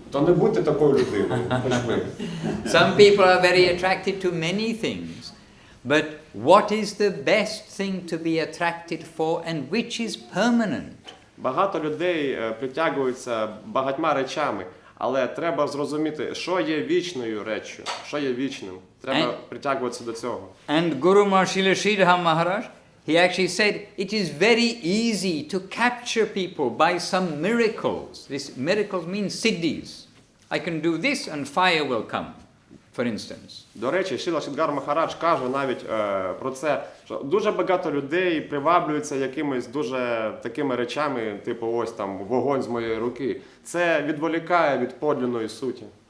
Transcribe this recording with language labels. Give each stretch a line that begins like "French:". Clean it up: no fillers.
Ukrainian: То не будьте такою людиною, хоч ви.
English: Some people are very attracted to many things, but what is the best thing to be attracted for and which is permanent?
Ukrainian: Багато людей притягуються багатьма речами, але треба зрозуміти, що є вічною реччю, що є вічним. Треба притягуватися до цього.
English: And Guru Srila Sridhar Maharaj, he actually said, it is very easy to capture people by some miracles. These miracles mean siddhis. I can do this and fire will come, for instance.
Ukrainian: До речі, Шріла Шридгар Махарадж каже навіть про це, що дуже багато людей приваблюються якимись дуже такими речами, типу ось там вогонь з моєї руки. Це відволікає від подлинної суті.